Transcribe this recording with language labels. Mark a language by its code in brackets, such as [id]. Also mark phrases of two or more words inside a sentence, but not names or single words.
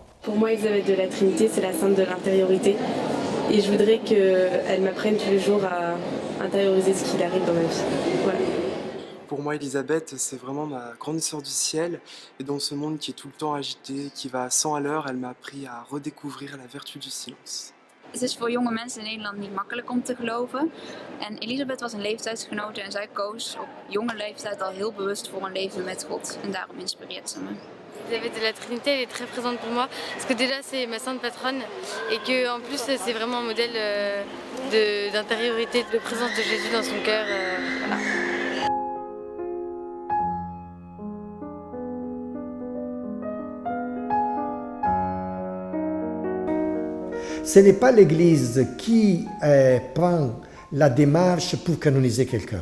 [fr] Pour moi, Élisabeth de la Trinité, c'est la sainte de l'intériorité. Et je voudrais qu'elle m'apprenne tous les jours à intérioriser ce qui arrive dans ma vie. Voilà. Pour moi, Élisabeth, c'est vraiment ma grande sœur du ciel. Et dans ce monde qui est tout le temps agité, qui va à 100 à l'heure, elle m'a appris à redécouvrir la vertu du silence. [nl] Het is voor jonge mensen in Nederland niet makkelijk om te geloven. En Elisabeth was een leeftijdsgenote en zij koos op jonge leeftijd al heel bewust voor een leven met God. En daarom inspireert ze me. [fr] Elisabeth de la Trinité, elle est très présente pour moi, parce que déjà c'est ma sainte patronne, et qu'en plus c'est vraiment un modèle d'intériorité, de présence de Jésus dans son cœur. Voilà. Ce n'est pas l'Église qui prend la démarche pour canoniser quelqu'un.